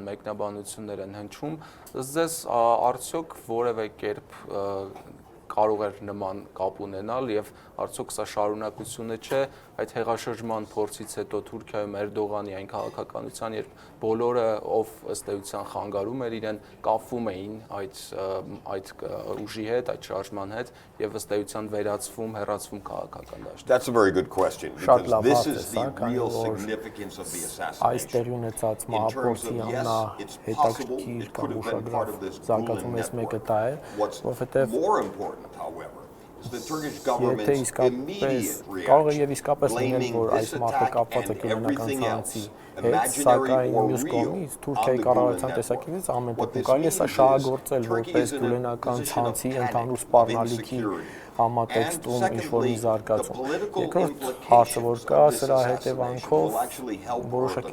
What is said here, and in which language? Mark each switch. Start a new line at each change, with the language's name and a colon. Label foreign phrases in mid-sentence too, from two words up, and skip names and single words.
Armenian: մեկնաբանություններ են հնչում, ձեզ արդյոք որևէ կերպ կարող էր նման կապ ունենալ եւ արդյոք սա շարունակությունը չէ այդ հեղաշրջման փորձից հետո Թուրքիայում Էրդողանի այն քաղաքականության, երբ բոլորը ով ըստ էության խանգարում էր իրեն, կապվում էին այդ ուժի հետ, այդ շարժման հետ եւ ըստ էության վերածվում, հեռացվում քաղաքական դաշտից։
English: That's a very good question because this is the real significance of the assassination.
Armenian: Այս տեղի ունեցած մահապորցի ամենահետաքրքիր կամ ուշագրավ զարգացումից մեկը դա է, որովհետեւ
English: however, the Turkish government immediate
Armenian: կարող է եւ իսկապես լինել, որ այս մարդը կապված է գյուլենական ցանցի հետ, սակայն մյուս կողմից Թուրքիայի կառավարության տեսակետից ամեն դեպքում կարելի է սա շահագործել որպես գյուլենական ցանցի ընդհանուր սպառնալիքի համատեքստում ինչ-որ մի զարգացում։ Երկրորդ հարցը, որ կա, սրա հետևանքով որոշակի